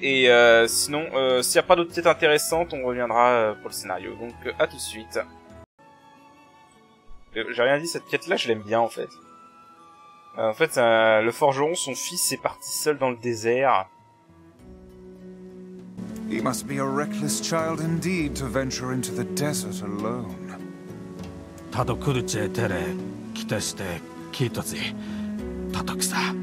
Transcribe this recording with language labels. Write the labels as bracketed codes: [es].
[fr] Et sinon, s'il n'y a pas d'autres quêtes intéressantes, on reviendra pour le scénario. Donc à tout de suite. J'ai rien dit, cette quête-là, je l'aime bien en fait. En fait, le forgeron, son fils, est parti seul dans le désert. [en] He must be a reckless child indeed to venture into the desert alone. たとくるちえてれきてしてきとじたとくさ